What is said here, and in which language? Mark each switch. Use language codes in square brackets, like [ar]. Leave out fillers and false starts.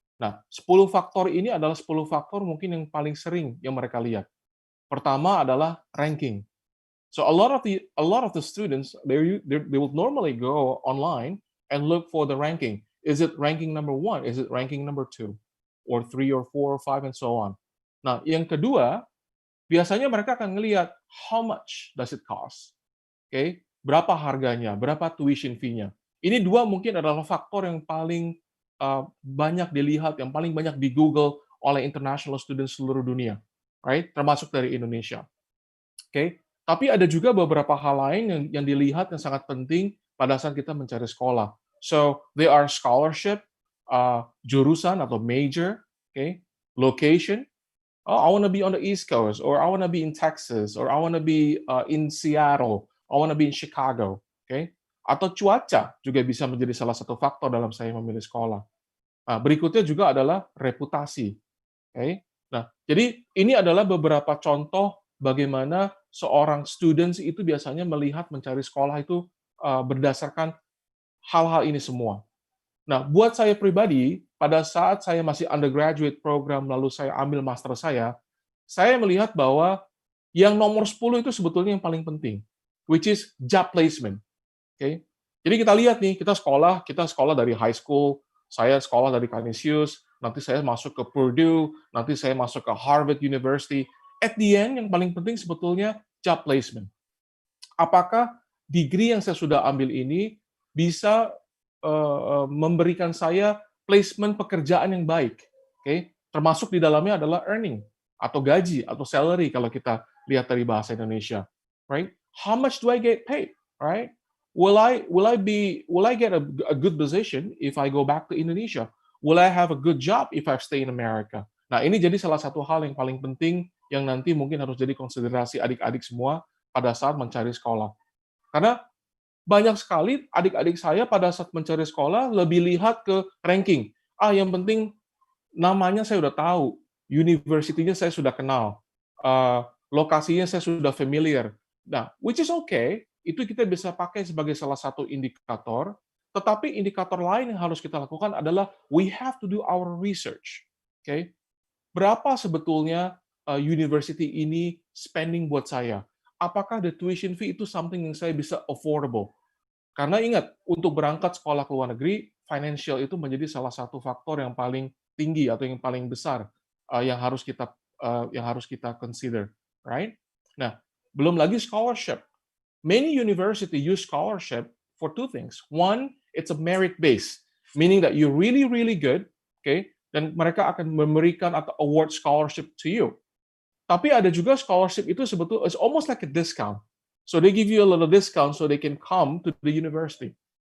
[id] Nah, 10 faktor ini adalah 10 faktor mungkin yang paling sering yang mereka lihat. Pertama adalah ranking. [en] So a lot of the students they will normally go online and look for the ranking. Is it ranking number 1? Is it ranking number 2? Or 3 or 4 or 5 and so on. [id] Nah, yang kedua, biasanya mereka akan ngelihat [en] how much does it cost. [id] Okay? Berapa harganya, berapa tuition fee-nya. Ini dua mungkin adalah faktor yang paling banyak dilihat, yang paling banyak di Google oleh international students seluruh dunia, right? Termasuk dari Indonesia. Okay? Tapi ada juga beberapa hal lain yang dilihat yang sangat penting pada saat kita mencari sekolah. [en] So, there are scholarship, [id] jurusan atau [en] major, okay? Location. Oh, I want to be on the East Coast, or I want to be in Texas, or I want to be in Seattle, I want to be in Chicago, okay? [id] Atau cuaca juga bisa menjadi salah satu faktor dalam saya memilih sekolah. Nah, berikutnya juga adalah reputasi, okay? Nah, jadi ini adalah beberapa contoh bagaimana seorang students itu biasanya melihat mencari sekolah itu berdasarkan hal-hal ini semua. Nah, buat saya pribadi, pada saat saya masih undergraduate program, lalu saya ambil master saya melihat bahwa yang nomor 10 itu sebetulnya yang paling penting, [en] which is job placement. [id] Okay? Jadi kita lihat nih, kita sekolah dari high school, saya sekolah dari Canisius, nanti saya masuk ke Purdue, nanti saya masuk ke Harvard University. [en] At the end, [id] yang paling penting sebetulnya [en] job placement. [id] Apakah degree yang saya sudah ambil ini bisa memberikan saya placement pekerjaan yang baik, okay? Termasuk di dalamnya adalah earning atau gaji atau salary kalau kita lihat dari bahasa Indonesia, right? [en] How much do I get paid, right? Will I get a good position if I go back to Indonesia? Will I have a good job if I stay in America? [id] Nah, ini jadi salah satu hal yang paling penting yang nanti mungkin harus jadi konsiderasi adik-adik semua pada saat mencari sekolah. Karena banyak sekali adik-adik saya pada saat mencari sekolah lebih lihat ke ranking. Yang penting namanya saya udah tahu, university-nya saya sudah kenal, lokasinya saya sudah familiar. Nah, which is okay, itu kita bisa pakai sebagai salah satu indikator, tetapi indikator lain yang harus kita lakukan adalah [en] we have to do our research. [id] Okay? Berapa sebetulnya university ini spending buat saya? Apakah the tuition fee itu something yang saya bisa affordable? Karena ingat, untuk berangkat sekolah ke luar negeri, financial itu menjadi salah satu faktor yang paling tinggi atau yang paling besar yang harus kita consider, right? Nah, belum lagi scholarship. [en] Many university use scholarship for two things. One, it's a merit base, meaning that you're really really good, okay, [id] dan mereka akan memberikan atau [en] award scholarship to you. [id] Tapi ada juga scholarship itu sebetulnya [en] it's almost like a discount. So they give you a little discount so they can come to the university.